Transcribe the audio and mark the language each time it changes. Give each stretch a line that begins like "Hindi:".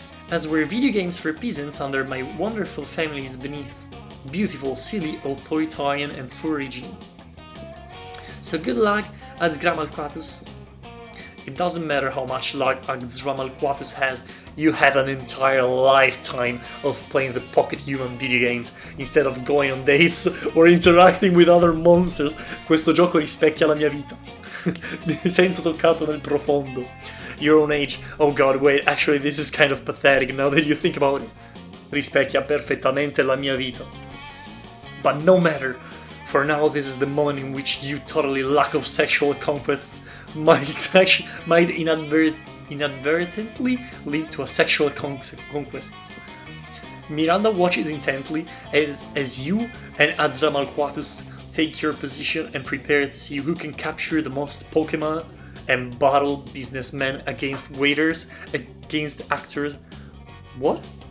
English: As were video games for peasants under my wonderful family's beneath beautiful, silly, authoritarian and full regime. So good luck, Azgramalquatus. It doesn't matter how much luck Agdramalquatus has, you have an entire lifetime of playing the Pocket Human video games instead of going on dates or interacting with other monsters.
Italian: Questo gioco rispecchia la mia vita. Mi sento toccato nel profondo.
English: Your own age. Oh god, wait, actually this is kind of pathetic now that you think about it.
Italian: Rispecchia perfettamente la mia vita.
English: But no matter. For now, this is the moment in which you totally lack of sexual conquests might inadvertently lead to a sexual conquests. Miranda watches intently as you and Azramalquatus take your position and prepare to see who can capture the most Pokemon and battle businessmen against waiters, against actors. What?